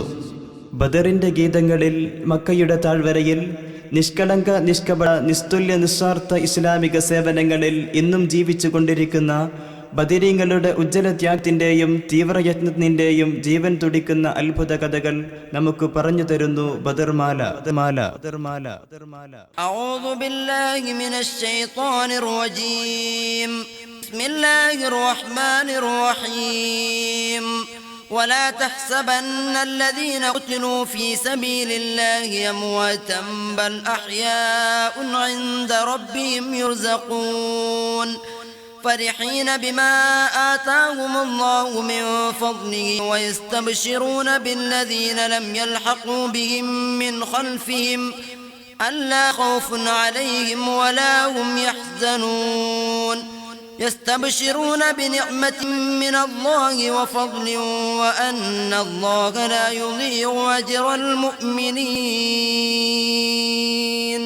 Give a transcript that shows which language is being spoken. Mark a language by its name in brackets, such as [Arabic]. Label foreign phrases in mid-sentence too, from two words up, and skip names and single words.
[Malayalam] ബദറിൻ്റെ ഗീതങ്ങളിൽ മക്കയുടെ താഴ്വരയിൽ നിഷ്കളങ്ക നിഷ്കപട നിസ്തുല്യ നിസ്വാർത്ഥ ഇസ്ലാമിക സേവനങ്ങളിൽ ഇന്നും ജീവിച്ചു കൊണ്ടിരിക്കുന്ന ബദരീങ്ങളുടെ ഉജ്ജ്വല ത്യാഗത്തിൻ്റെയും തീവ്രയത്നത്തിൻ്റെയും ജീവൻ തുടിക്കുന്ന അത്ഭുത കഥകൾ നമുക്ക് പറഞ്ഞു തരുന്നു ബദർമാല. [Arabic] أعوذ بالله من الشيطان الرجيم. بسم الله الرحمن الرحيم. ولا تحسبن الذين قتلوا في سبيل الله أمواتا بل أحياء عند ربهم يرزقون فرحين بما آتاهم الله من فضله ويستبشرون بالذين لم يلحقوا بهم من خلفهم ألا خوف عليهم ولا هم يحزنون يستبشرون بنعمة من الله وفضل وأن الله لا يضيع أجر المؤمنين.